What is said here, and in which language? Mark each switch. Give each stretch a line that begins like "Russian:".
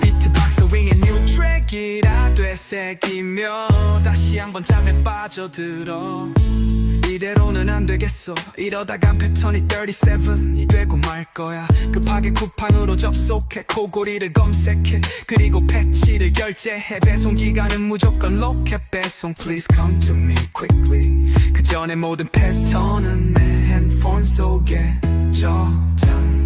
Korean: 비트박스 윙의 뉴 트랙이라 되새기며 다시 한번 잠에 빠져들어. 이대로는 안 되겠어. 이러다간 패턴이 37이 되고 말 거야. 급하게 쿠팡으로 접속해 코골이를 검색해. 그리고 패치를 결제해. 배송 기간은 무조건 로켓 배송.
English: Please come to me quickly.
Korean: 그 전에 모든 패턴은 내 핸드폰 속에 저장.